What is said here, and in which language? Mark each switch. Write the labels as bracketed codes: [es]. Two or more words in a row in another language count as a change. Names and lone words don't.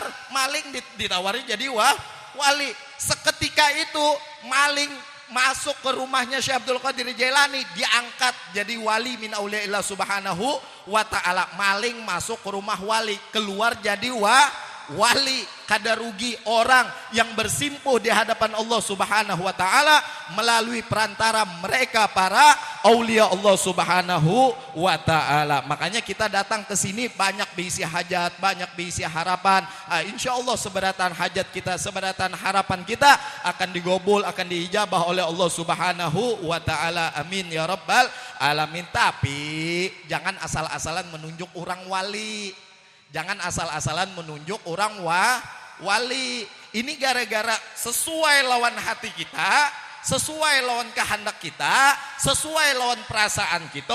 [bjn] Maling ditawari jadi wali. Seketika itu maling masuk ke rumahnya Syekh Abdul Qadir Jailani, diangkat jadi wali [ar] من أولياء الله سبحانه وتعالى. [bjn] Maling masuk ke rumah wali, keluar jadi wali. Kada rugi orang yang bersimpuh di hadapan [ar] الله سبحانه وتعالى [bjn] melalui perantara mereka para [ar] أولياء الله سبحانه وتعالى. [bjn] Makanya kita datang ke sini banyak berisi hajat, banyak berisi harapan. [ar] إن شاء الله [bjn] seberatan hajat kita, seberatan harapan kita akan digobul, akan diijabah oleh [ar] الله سبحانه وتعالى. آمين يا رب العالمين. [bjn] Tapi jangan asal-asalan menunjuk orang wali. Jangan asal-asalan menunjuk orang wali. Ini gara-gara sesuai lawan hati kita, sesuai lawan kehendak kita, sesuai lawan perasaan kita.